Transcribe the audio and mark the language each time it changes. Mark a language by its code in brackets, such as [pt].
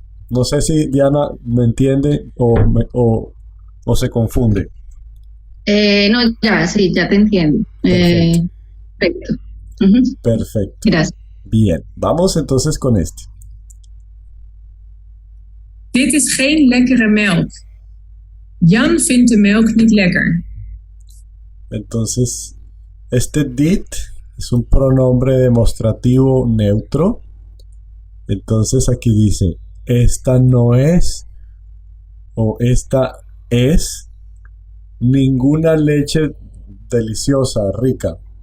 [es] No sé si Diana me entiende o se confunde. No, ya te entiendo. Perfecto. Perfecto. Gracias. Bien, vamos entonces con este. [nl] Dit is geen lekkere melk. Jan vindt de melk niet lekker. [es] Entonces, dit es un pronombre demostrativo neutro. Entonces aquí dice, esta no es o esta es ninguna leche deliciosa, rica.